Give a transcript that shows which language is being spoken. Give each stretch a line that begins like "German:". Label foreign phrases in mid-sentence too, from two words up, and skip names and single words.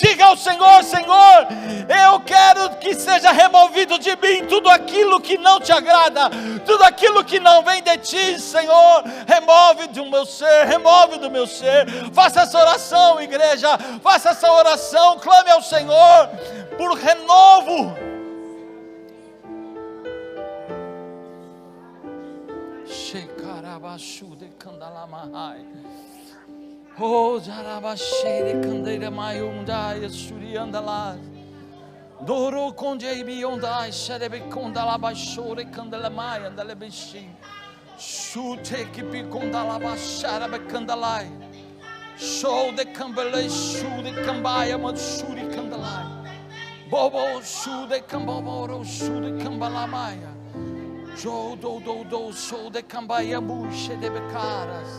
Portuguese: Diga ao Senhor: Senhor, eu quero que seja removido de mim tudo aquilo que não te agrada, tudo aquilo que não vem de ti, Senhor. Remove do meu ser, remove do meu ser. Faça essa oração, igreja, faça essa oração, clame ao Senhor por renovo. Oh, Jarabashere Candeira Mayundai, Suriandala, Doro Condebi Ondai, Sherebe Condalabashore Candelamai, and the Lebishi, Shute Kipi Condalabashara Candalai, Show the Cambele, Shu the Cambaya, Matsuri Candalai, Bobo, Shu the Camboro, Shu the Cambalamaya, Jo do, Show the Cambaya Bush, the Becaras.